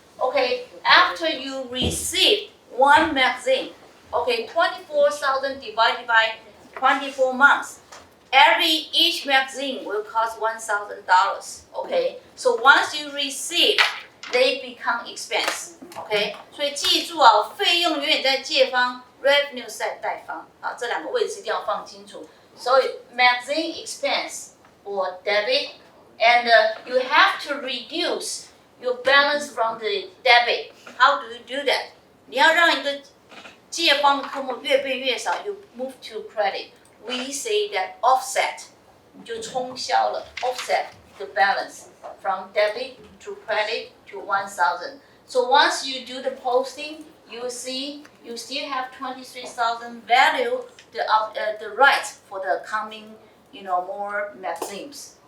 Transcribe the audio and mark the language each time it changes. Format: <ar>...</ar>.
<en>Okay, after you receive one magazine, okay, 24,000 divided by 24 months. Each magazine will cost $1,000. Okay, so once you receive, they become expense.</en> <zh>Okay, 所以记住啊，费用永远在借方 ，revenue 在贷方啊，这两个位置一定要放清楚。</zh> <en>So magazine expense or debit, and you have to reduce your balance from the debit. How do you do that?</en> <zh>你要让一个借方的科目越变越少 ，</zh> <en>you move to credit. We say that offset</en> <zh>就冲销了</zh> <en>offset the balance from debit to credit to 1,000. So once you do the posting, you see you still have 23,000 value the rights for the coming more magazines.</en>